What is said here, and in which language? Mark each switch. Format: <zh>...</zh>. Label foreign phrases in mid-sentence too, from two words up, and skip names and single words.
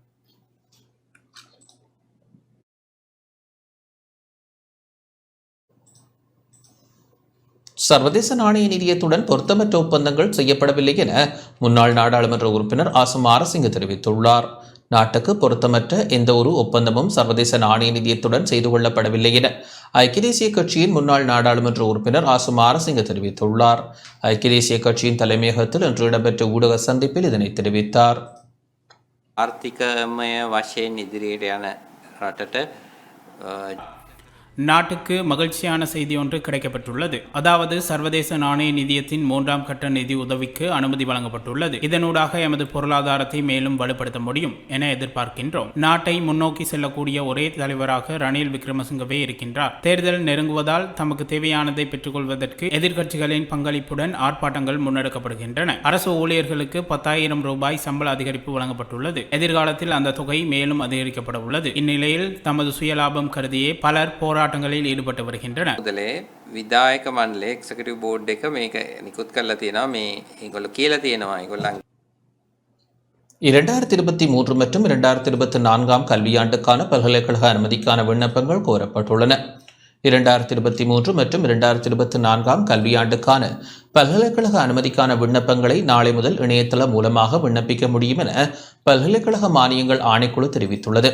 <ta>சர்வதேச நாணய நிதியத்துடன் பொருத்தமற்ற ஒப்பந்தங்கள் செய்யப்படவில்லை என முன்னாள் நாடாளுமன்ற உறுப்பினர் ஆசம் ஆரசிங்க தெரிவித்துள்ளார். நாட்டுக்கு பொருத்தமற்ற எந்த ஒரு ஒப்பந்தமும் சர்வதேச நாணய நிதியத்துடன் செய்து கொள்ளப்படவில்லை என ஐக்கிய தேசிய கட்சியின் முன்னாள் நாடாளுமன்ற உறுப்பினர் ஆசம் ஆரசிங்க தெரிவித்துள்ளார். ஐக்கிய தேசிய கட்சியின் தலைமையகத்தில் இன்று இடம்பெற்ற ஊடக சந்திப்பில் இதனை தெரிவித்தார்.</ta> <si>ආර්ථිකමය වශයෙන් ඉදිරියට යන රටට</si> <ta>நாட்டுக்கு மகிழ்ச்சியான செய்தி ஒன்று கிடைக்கப்பட்டுள்ளது. அதாவது சர்வதேச நாணய நிதியத்தின் 3ஆம் கட்ட நிதி உதவிக்கு அனுமதி வழங்கப்பட்டுள்ளது. இதனூடாக எமது பொருளாதாரத்தை மேலும் வலுப்படுத்த முடியும் என எதிர்பார்க்கின்றோம். நாட்டை முன்னோக்கி செல்லக்கூடிய ஒரே தலைவராக ரணில் விக்ரமசிங்கவே இருக்கின்றார். தேர்தல் நெருங்குவதால் தமக்கு தேவையானதை பெற்றுக்கொள்வதற்கு எதிர்க்கட்சிகளின் பங்களிப்புடன் ஆர்ப்பாட்டங்கள் முன்னெடுக்கப்படுகின்றன. அரசு ஊழியர்களுக்கு 10,000 ரூபாய் சம்பள அதிகரிப்பு வழங்கப்பட்டுள்ளது. எதிர்காலத்தில் அந்த தொகை மேலும் அதிகரிக்கப்பட உள்ளது. இந்நிலையில் தமது சுயலாபம் கருதியே பலர் போராட்டங்களில் ஈடுபட்டு வருகின்றனர்.</ta> <si>විදායක මණ්ඩලයේ</si> <en>executive board</en> <si>එක මේක නිකුත් කරලා තියෙනවා. මේ ඒගොල්ලෝ කියලා තියෙනවා ඒගොල්ලන්</si> <ta>2023 மற்றும் 2024 கல்வியாண்டுக்கான பல்கலைக்கழக அனுமதிக்கான விண்ணப்பங்கள் கோரப்பட்டுள்ளன. 2023 மற்றும் 2024 கல்வியாண்டுக்கான பல்கலைக்கழக அனுமதிக்கான விண்ணப்பங்களை நாளை முதல் இணையதளம் மூலமாக விண்ணப்பிக்க முடியும் என பல்கலைக்கழக மானியங்கள் ஆணைக்குழு தெரிவித்துள்ளது.</ta>